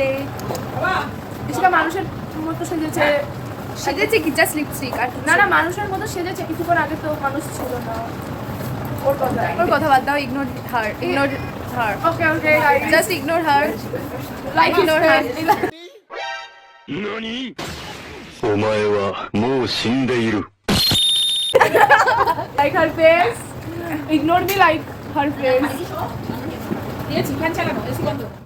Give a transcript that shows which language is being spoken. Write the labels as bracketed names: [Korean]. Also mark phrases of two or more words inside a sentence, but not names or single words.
[Bangla] ঋষিকা মানুষের মতো সেজেছে। কি জাস্ট লিপস্টিক? আর না মানুষের মতো সেজেছে। কিছুক্ষণ আগে তো মানুষ ছিল না। ওর কথা বাদ দাও। [English] ignore her. [Bangla] ওকে [English] just ignore her. লাইক ignore her. [Japanese] 何？お前はもう死んでいる。 [English] Like her face. Ignore me like her face. [Bangla] দিয়েছি ফ্যান চালানো, এসি বন্ধ।